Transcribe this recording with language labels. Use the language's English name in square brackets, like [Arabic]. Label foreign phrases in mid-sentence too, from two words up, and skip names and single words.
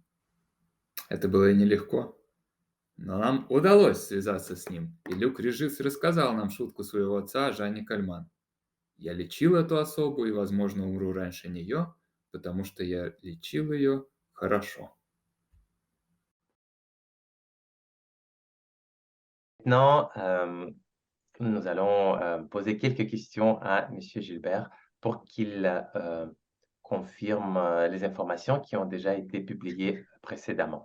[Russian] Это было нелегко, но нам удалось связаться с ним, и Люк Режис рассказал нам шутку своего отца Жанне Кальман. «Я лечил эту особу и, возможно, умру раньше нее, потому что я лечил ее хорошо». [French] Maintenant, nous allons poser quelques questions à Monsieur Gilbert pour qu'il confirme les informations qui ont déjà été publiées précédemment.